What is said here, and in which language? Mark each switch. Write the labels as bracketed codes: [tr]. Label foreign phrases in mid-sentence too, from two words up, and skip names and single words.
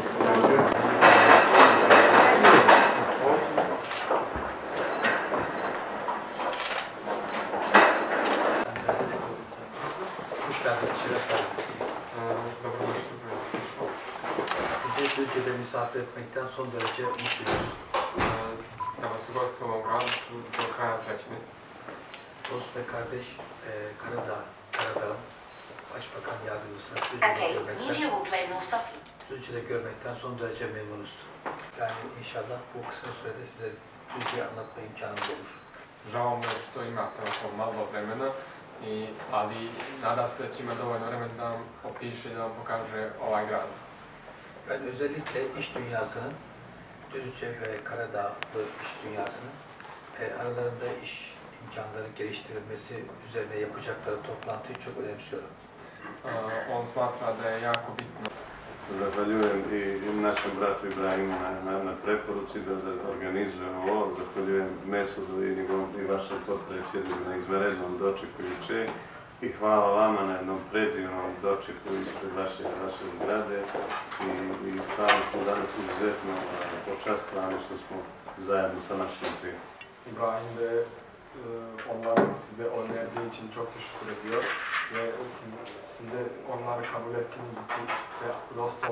[tr] Hoş geldiniz, şeref verdiniz. Sizi Türkiye'de misafir etmekten son derece mutluyuz. [sr] Da vas ugostimo u ovom gradu su do kraja srećni. [tr] Dost ve kardeş Karadağ, Başbakan Yardımcısını Türkiye'de görmekten son derece memnunuz. Yani inşallah bu kısa sürede size Türkiye'yi anlatma imkanımız olur. [sr] Žao mi je što imate ovako malo vremena, ali nadam se da će imati dovoljno vremena da vam opiše i da vam pokaže ovaj grad. [tr] Ben özellikle iş dünyasının, Düzce ve Karadağlı iş dünyasının aralarında iş imkanları geliştirilmesi üzerine yapacakları toplantıyı çok önemsiyorum. [sr] On smatra da je jako bitno. Zahvaljujem i našem bratu Ibrahimu na preporuci da organizujemo ovo. Zahvaljujem Mesudu i vašem potpredsjedniku na izvanrednom dočeku juče. I hvala vama na jednom predivnom dočeku ispred vaše zgrade. I stvarno smo danas izuzetno počastvani što smo zajedno sa našim prijateljima. [tr] İbrahim de onların size önerdiği için çok teşekkür ediyor ve size onları kabul ettiğiniz için ve dost